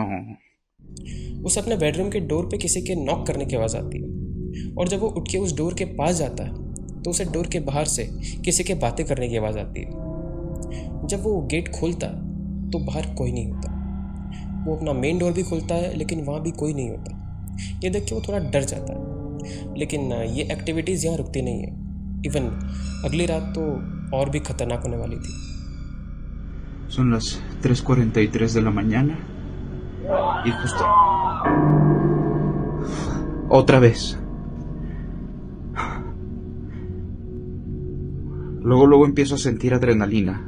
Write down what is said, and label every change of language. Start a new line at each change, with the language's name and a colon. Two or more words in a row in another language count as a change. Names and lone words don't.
Hindi: उसे अपने बेडरूम के डोर पे किसी के नॉक करने की आवाज़ आती है और जब वो उठ के उस डोर के पास जाता है तो उसे डोर के बाहर से किसी के बातें करने की आवाज़ आती है। जब वो गेट खोलता तो बाहर कोई नहीं होता। वो अपना
English: main door
Hindi: भी खोलता है लेकिन वहाँ भी कोई नहीं होता। ये देख के वो थोड़ा डर जाता है, लेकिन ये एक्टिविटीज़ यहाँ रुकती नहीं है। इवन अगली रात तो और भी खतरनाक होने वाली थी।
Spanish: Son las 3:43 de la mañana. Y justo... Otra vez. Luego empiezo a sentir adrenalina.